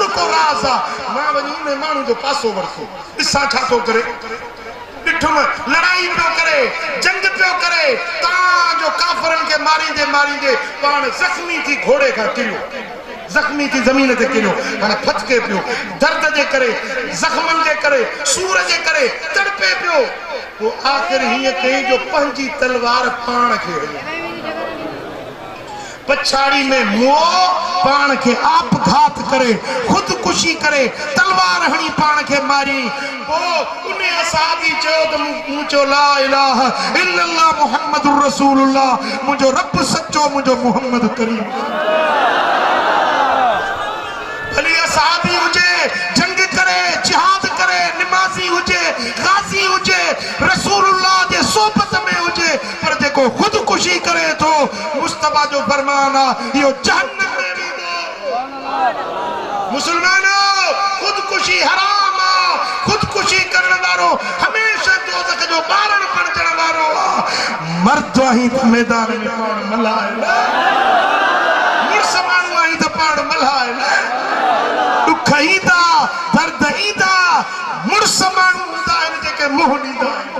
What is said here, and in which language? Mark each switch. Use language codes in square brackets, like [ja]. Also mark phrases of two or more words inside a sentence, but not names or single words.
[sd] को राज़ आहे मां वञी उन माण्हू जो पासो वरितो ॾिसां छा थो करे ॾिठुम लड़ाई पियो करे जंग पियो करे जो काफरन के मारींदे मारींदे पाण जख्मी थी घोड़े का किरियो जख्मी थी ज़मीन ते किरियो हाणे फटके पियो दर्द जे करे जख्मन जे करे सूर जे करे तड़पे पियो वो आखिर हीअं कई जो पंहिंजी तलवार पाण खे हणी पछाड़ी में मुओ पाण के आपघात करे खुदकुशी करे तलवार हणी पाण के मारी ओ उन्हें असहाबी चयो त मुझो [ar] لا إله إلا الله محمد رسول الله [sd] मुझो रब सच्चो मुझो मोहम्मद करीम भली असहाबी हुजे जंग करे जिहाद करे निमाजी हुजे गाजी हुजे रसूलुल्लाह जे सोबत में हुजे पर जेको खुदकुशी करे तो मुस्तफा जो फरमान आहे इहो जहन्नम में वेंदो मुसलमानों खुदकुशी हराम आहे खुदकुशी करण वारो हमेशा दोज़ख जो ॿारण बणजण वारो आहे मर्द आहीं त मैदान में पाण मल्हाए मुड़स माण्हू आहीं त पाण मल्हाए दुख ईंदा दर्द ईंदा मुड़स माण्हू हूंदा आहिनि जेके मुंहुं ॾींदा